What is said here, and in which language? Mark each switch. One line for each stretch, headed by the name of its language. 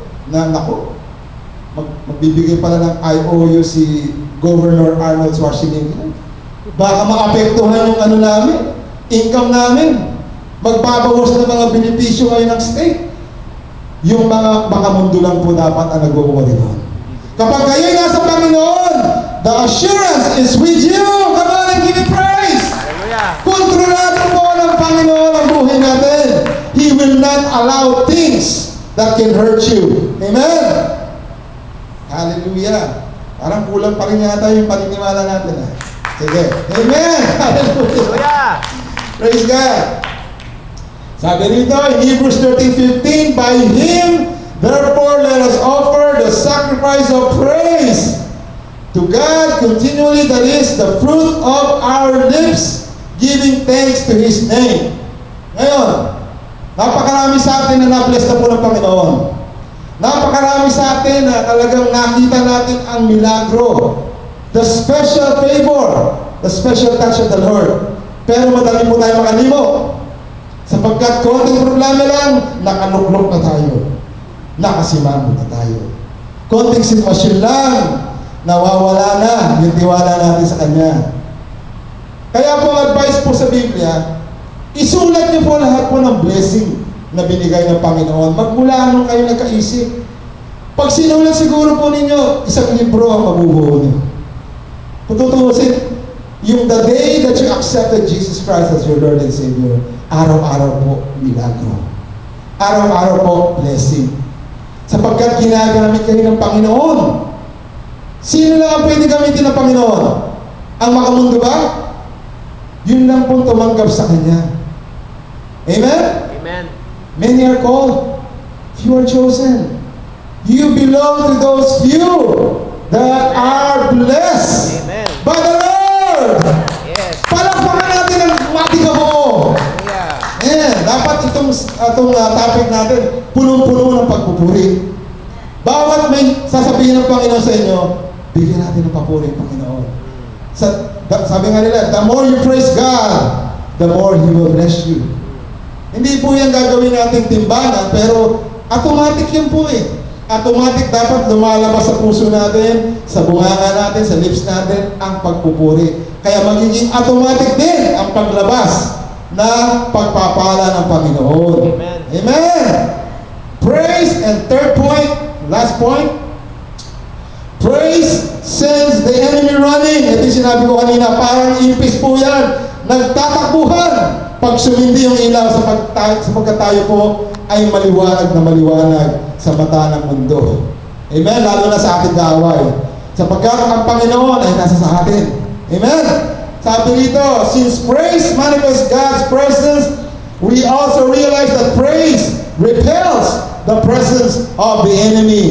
Filipino: Naku, magbibigay pala ng IOU si Governor Arnold Schwarzenegger. Baka maapektuhan yung namin, income namin. Magbabawas ng mga benepisyo ngayon ng state. Yung mga bakamundo lang po dapat ang nagwawari doon. Kapag kayo'y nasa Panginoon,
English: the assurance is with you. Come on and give me praise. Hallelujah.
Filipino: Kontrolado po ng Panginoon ang buhay natin.
English: He will not allow things that can hurt you.
Filipino: Amen? Hallelujah. Parang kulang pa rin yata yung paniniwala natin. Sige. Amen.
English: Hallelujah. Praise God. Sabi rito in Hebrews 13:15, by Him, therefore let us offer the sacrifice of praise to God continually, that is the fruit of our lips, giving thanks to His name. Ngayon,
Filipino: Napakarami sa atin na na-bless na po ng Panginoon. Napakarami sa atin na talagang nakita natin ang milagro.
English: The special favor, the special touch of the Lord.
Filipino: Pero madali po tayo makalimo. Sapagkat konting problema lang, nakaluklok na tayo. Nakasimamo na tayo. Konting sitwasyon lang, nawawala na yung tiwala natin sa Kanya. Kaya po advice po sa Biblia, isulat niyo po lahat po ng blessing na binigay ng Panginoon. Magmula nung kayo nagkaisip. Pag sinulat siguro po ninyo, isang libro ang mabubuo niyo. Kung tutuusin, yung
English: the day that you accepted Jesus Christ as your Lord and Savior,
Filipino: araw-araw po milagro. Araw-araw po blessing. Sapagkat ginagamit kayo ng Panginoon. Sino lang ang pwede gamitin ng Panginoon? Ang makamundo ba? Yun lang po tumanggap sa Kanya. Amen? Amen.
English: Many are called, few are chosen. You belong to those few that are blessed. Amen. By the Lord! Yes.
Filipino: Palakpakan natin ang matiga mo.
English: Yeah.
Filipino: Ayan, dapat itong topic natin, punong-puno ng pagpupuri. Bawat may sasabihin ng Panginoon sa inyo, bigyan natin ng papuri ang Panginoon. Sabi nga nila,
English: the more you praise God, the more He will bless you.
Filipino: Hindi po yan gagawin nating timbangan, pero automatic yan po eh. Automatic dapat lumalabas sa puso natin, sa bunganga natin, sa lips natin, ang pagpupuri. Kaya magiging automatic din ang paglabas na pagpapala ng Panginoon.
English: Amen. Amen! Praise, and third point, last point, praise sends the enemy running.
Filipino: Ito yung sinabi ko kanina, parang impis po yan. Nagtatakbuhan pag sumindi yung ilaw sapagkat tayo po ay maliwanag na maliwanag sa mata ng mundo. Amen? Lalo na sa ating kaaway. Sapagkat ang Panginoon ay nasa sa atin. Amen? Sabi dito,
English: since praise manifests God's presence, we also realize that praise repels the presence of the enemy.